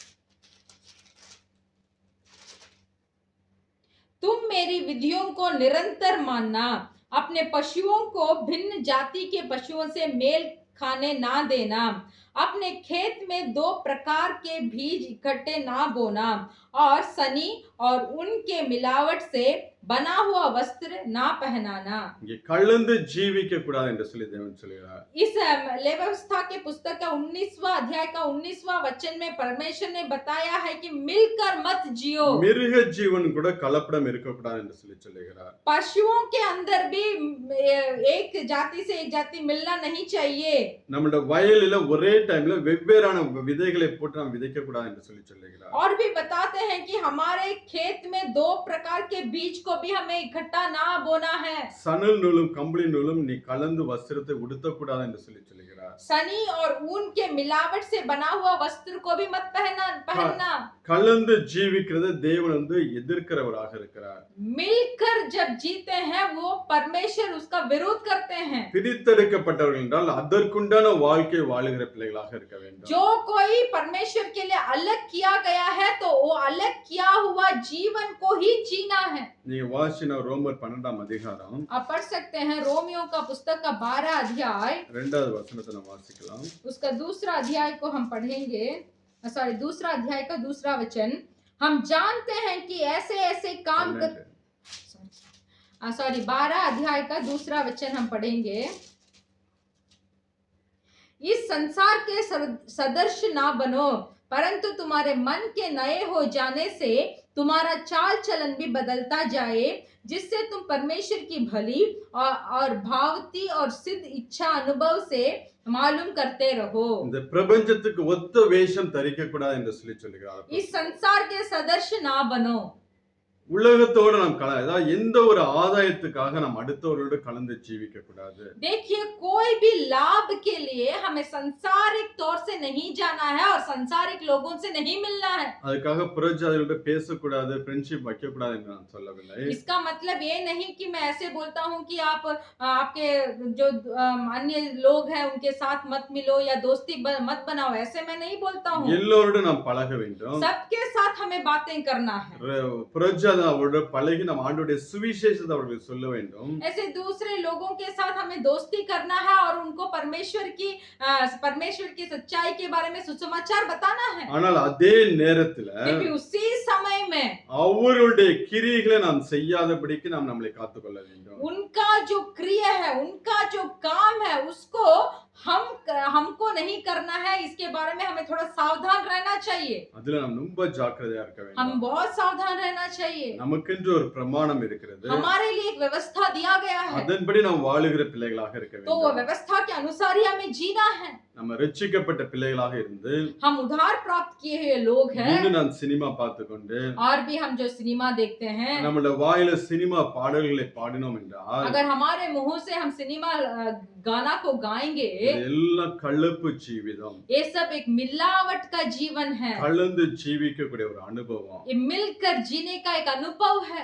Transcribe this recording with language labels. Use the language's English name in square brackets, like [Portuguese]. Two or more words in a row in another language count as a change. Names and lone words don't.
[Hindi] तुम मेरी विधियों को निरंतर मानना, अपने पशुओं को भिन्न जाति के पशुओं से मेल खाने ना देना, अपने खेत में 2 प्रकार के बीज इकट्ठे ना बोना और सनी और उनके मिलावट से बना हुआ वस्त्र ना पहनाना। [Tamil] இங்கே கலந்து ஜீவிக்க கூடாது என்று சொல்லி தேவன் சொல்கிறார். [Hindi] इस व्यवस्था के पुस्तक का 19वां अध्याय का 19वां वचन में परमेश्वर ने बताया है कि मिलकर मत जियो। [Tamil] மிருக ஜீவன் கூட கலப்படம் இருக்கக்கூடாது என்று சொல்லி சொல்லுகிறார். [Hindi] पशुओं के अंदर भी एक जाति से एक जाति मिलना नहीं चाहिए। [Tamil] நம்மளோட வயலில ஒரே டைம்ல வெவ்வேறான விதைகளை போட்டு நாம் விதைக்க கூடாது என்று சொல்லி சொல்லுகிறார். [Hindi] और भी बताते हैं कि हमारे खेत में दो प्रकार के बीज को भी हमें इकट्ठा ना बोना है। [Tamil] சணல் நூலும் கம்பளி நூலும் நீ கலந்து வஸ்திரத்தை உடுத்தக்கூடாது என்று சொல்லி சொல்லுகிறார். [Hindi] सनी और ऊन के मिलावट से बना हुआ वस्त्र को भी मत पहनना। [Tamil] கலந்து ஜீவிக்கிறது தேவன் எதிர்க்கிறவராக இருக்கிறார். [Hindi] मिलकर जब जीते हैं वो परमेश्वर उसका विरोध करते हैं। [Tamil] பிரித்தெடுக்கப்பட்டவர்கள் என்றால் அதற்குண்டான வாழ்க்கை வாழுகிற பிள்ளைகளாக இருக்க வேண்டும். [Hindi] जो कोई परमेश्वर के लिए अलग किया गया है तो वो अलग किया हुआ जीवन को ही जीना है। [Tamil] நீங்க வாசின ரோமர் 12ஆம் அதிகாரம் [Hindi] आप पढ़ सकते हैं रोमियो का पुस्तक का 12 अध्याय, [Tamil] 2வது வசனத்தை நாம் வாசிக்கலாம். [Hindi] उसका दूसरा अध्याय को हम पढ़ेंगे। सॉरी, दूसरा अध्याय का दूसरा वचन। हम जानते हैं कि ऐसे ऐसे काम कर 12 अध्याय का दूसरा वचन हम पढ़ेंगे। इस संसार के सदृश ना बनो, परंतु तुम्हारे मन के नए हो जाने से तुम्हारा चाल चलन भी बदलता जाए, जिससे तुम परमेश्वर की भली और भावती और सिद्ध इच्छा अनुभव से मालूम करते रहो। [Tamil] இந்த பிரபஞ்சத்துக்கு ஒத்த வேஷம் தரிக்க கூடாது என்று சொல்லி சொல்கிறார். [Hindi] इस संसार के सदृश ना बनो। [Tamil] உலகத்தோடு நாம் அதாவது எந்த ஒரு ஆதாயத்துக்காக நாம் அடுத்தவர்களோடு கலந்து ஜீவிக்க கூடாது. [Hindi] देखिए, कोई भी लाभ के लिए हमें संसारिक तौर से नहीं जाना है और संसारिक लोगों से नहीं मिलना है। [Tamil] அதுக்காக புறஜாதிகளோடு பேசக்கூடாது, ஃப்ரெண்ட்ஷிப் வைக்க கூடாது என்று நான் சொல்லவில்லை. [Hindi] इसका मतलब ये नहीं कि मैं ऐसे बोलता हूँ कि आप आपके जो अन्य लोग हैं उनके साथ मत मिलो या दोस्ती मत बनाओ, ऐसे मैं नहीं बोलता हूँ। [Tamil] எல்லோரோடும் நாம் பழக வேண்டும். [Hindi] सबके साथ हमें बातें करना है। [Tamil] அவரோட பழகி நாம் ஆண்டவருடைய சுவிசேஷத்தை அவர்களுக்கு சொல்ல வேண்டும். [Hindi] ऐसे दूसरे लोगों के साथ हमें दोस्ती करना है और उनको परमेश्वर की सच्चाई के बारे में सुसमाचार बताना है। [Tamil] ஆனால் அதே நேரத்துல [Hindi] लेकिन उसी समय में [Tamil] அவருடைய கிரியைகளை நாம் செய்யாதபடிக்கு நாம் நம்மளை காத்துக்கொள்ள வேண்டும். [Hindi] उनका जो क्रिया है, उनका जो काम है, उसको हमको नहीं करना है। इसके बारे में हमें थोड़ा सावधान रहना चाहिए। [Tamil] அதுல நாம் ரொம்ப ஜாக்கிரதையா இருக்க வேண்டும். [Hindi] हम बहुत सावधान रहना चाहिए। [Tamil] நமக்கென்று ஒரு பிரமாணம் இருக்கிறது. [Hindi] हमारे लिए एक व्यवस्था दिया गया है, [Tamil] அதன்படி நாம் வாழுகிற பிள்ளைகளாக இருக்க வேண்டும். [Hindi] तो वो व्यवस्था के अनुसार ही हमें जीना है। [Tamil] நம்ம ரட்சிக்கப்பட்ட பிள்ளைகளாக இருந்து [Hindi] हम उद्धार प्राप्त किए हुए लोग हैं [Tamil] இன்னும் நான் சினிமா பார்த்துக்கொண்டு [Hindi] और भी हम जो सिनेमा देखते हैं, [Tamil] நம்மளோட வாயில சினிமா பாடல்களை பாடினோம் என்றால் [Hindi] अगर हमारे मुंह से हम सिनेमा गाना को गाएंगे, [Tamil] எல்லாம் கலப்பு ஜீவிதம். [Hindi] ये सब एक मिलावट का जीवन है। [Tamil] கலந்து ஜீவிக்கக்கூடிய ஒரு அனுபவம். [Hindi] ये मिलकर जीने का एक अनुभव है।